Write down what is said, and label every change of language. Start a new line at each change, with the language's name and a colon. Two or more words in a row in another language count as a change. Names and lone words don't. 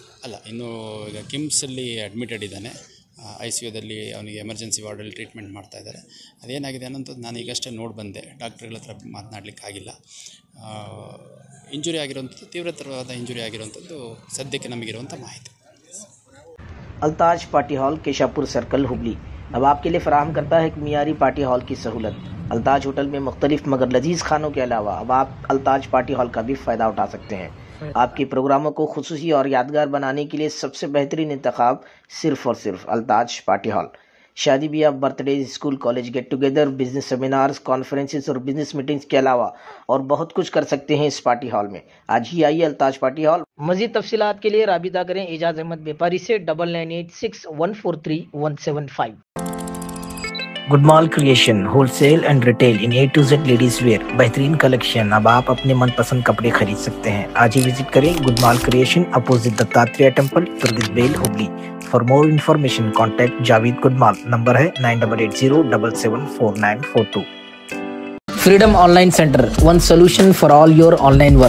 Kannada: ಅಲ್ಲ, ಇನ್ನೂ ಈಗ ಕಿಮ್ಸಲ್ಲಿ ಅಡ್ಮಿಟೆಡ್ ಇದ್ದಾನೆ. ICUದಲ್ಲಿ ಅವನಿಗೆ ಎಮರ್ಜೆನ್ಸಿ ವಾರ್ಡಲ್ಲಿ ಟ್ರೀಟ್ಮೆಂಟ್ ಮಾಡ್ತಾ ಇದ್ದಾರೆ. ಅದೇನಾಗಿದೆ ಅನ್ನೋಂಥದ್ದು ನಾನು ಈಗಷ್ಟೇ ನೋಡಿ ಬಂದೆ. ಡಾಕ್ಟ್ರುಗಳ ಹತ್ರ ಮಾತನಾಡಲಿಕ್ಕಾಗಿಲ್ಲ. ಇಂಜುರಿ ಆಗಿರುವಂಥದ್ದು, ತೀವ್ರತರವಾದ ಇಂಜುರಿ ಆಗಿರುವಂಥದ್ದು ಸದ್ಯಕ್ಕೆ ನಮಗಿರುವಂಥ ಮಾಹಿತಿ.
Urdu: التاج پارٹی ہال، کیشاپور سرکل، ہبلی اب آپ کے لیے فراہم کرتا ہے ایک معیاری
English: party hall
Urdu: کی سہولت. التاج ہوٹل میں مختلف مگر لذیذ کھانوں کے علاوہ اب آپ التاج پارٹی ہال کا بھی فائدہ اٹھا سکتے ہیں. آپ کے پروگراموں کو خصوصی اور یادگار بنانے کے لیے سب سے بہترین انتخاب صرف اور صرف التاج پارٹی ہال. شادی بیاہ,
English: birthday, school college get together, business seminars, conferences
Urdu: اور
English: business meetings
Urdu: کے علاوہ اور بہت کچھ کر سکتے ہیں اس
English: party hall
Urdu: میں. آج ہی آئیے التاج پارٹی ہال۔ مزید تفصیلات کے لیے رابطہ کریں اعجاز احمد ویاپاری سے 9986143175.
English: Goodmall Creation, wholesale and retail in A to Z ladies wear,
Urdu: بہترین کلیکشن. اب آپ اپنے من پسند کپڑے خرید سکتے ہیں۔ آج ہی وزٹ کریں گڈمال کریئیشن، اپوزٹ دتاتریہ ٹیمپل، ترگس بیل، ہبلی.
English: For more information contact Javed Goodmall.
Urdu: نمبر ہے 9880774942.
English: Freedom Online Center, one solution for all your online work.